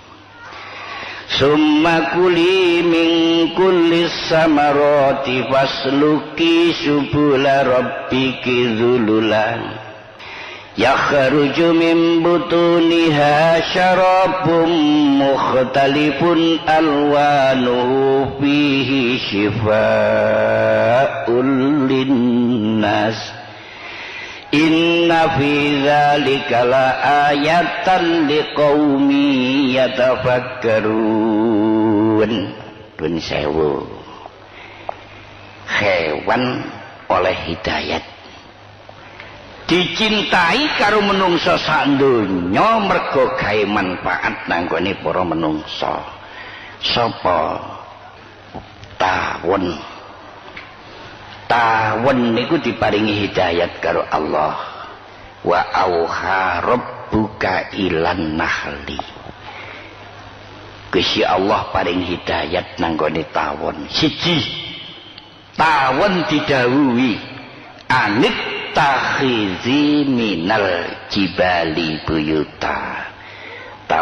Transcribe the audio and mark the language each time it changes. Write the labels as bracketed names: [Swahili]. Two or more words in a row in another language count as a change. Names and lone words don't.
[Arabic] ثم كلي من كل الثمرات فاسلكي سبل ربك ذللا يخرج من بطونها شراب مختلف ألوانه فيه شفاء للناس إن في ذلك لآية لقوم يتفكرون. [Javanese] Dun sewu. Hewan oleh hidayat dicintai karo menungso sak donya mergo gawe manfaat nang gone para menungso. Sapa? Tawon niku diparingi hidayat karo Allah. [Arabic] وأوحى ربك إلى النحل. [Javanese] Gusti Allah paring hidayat nang gone tawon. Siji, tawon didhawuhi [Arabic] أن اتخذي من الجبال بيوتا.